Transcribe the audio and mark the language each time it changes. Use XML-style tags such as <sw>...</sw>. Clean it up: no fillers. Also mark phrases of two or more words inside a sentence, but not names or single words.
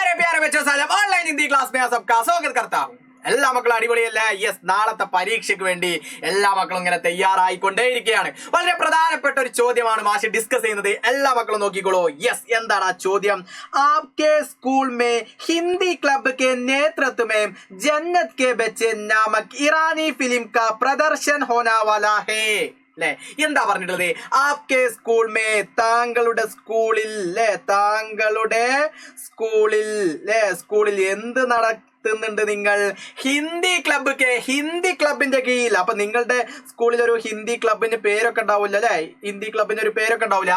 <hi>प्यारे बच्चों साहब ऑनलाइन हिंदी क्लास में सबका स्वागत करता हूँ.</hi> <ml>എല്ലാ മക്കളും അടിപൊളിയല്ലേ? യെസ്, നാളത്തെ പരീക്ഷയ്ക്ക് വേണ്ടി എല്ലാ മക്കളും ഇങ്ങനെ തയ്യാറായിക്കൊണ്ടേയിരിക്കുകയാണ്. വളരെ പ്രധാനപ്പെട്ട ഒരു ചോദ്യമാണ് മാഷ് ഡിസ്കസ് ചെയ്യുന്നത്. എല്ലാ മക്കളും നോക്കിക്കോളൂ. യെസ്, എന്താണ് ആ ചോദ്യം?</ml> <hi>आपके स्कूल में हिंदी क्लब के नेतृत्व में जन्नत के बच्चे नामक ईरानी फिल्म का प्रदर्शन होने वाला है.</hi> <ml>അല്ലെ, എന്താ പറഞ്ഞിട്ടുള്ളത്?</ml> <hi>आपके स्कूल में,</hi> <ml>താങ്കളുടെ സ്കൂളിൽ അല്ലെ, താങ്കളുടെ സ്കൂളിൽ അല്ലെ, സ്കൂളിൽ എന്ത് നടത്തുന്നുണ്ട് നിങ്ങൾ? ഹിന്ദി ക്ലബ്, ഹിന്ദി ക്ലബിന്റെ കീഴിൽ. അപ്പൊ നിങ്ങളുടെ സ്കൂളിൽ ഒരു ഹിന്ദി ക്ലബിന് പേരൊക്കെ ഉണ്ടാവില്ല അല്ലെ, ഹിന്ദി ക്ലബിന് ഒരു പേരൊക്കെ ഉണ്ടാവില്ല.</ml>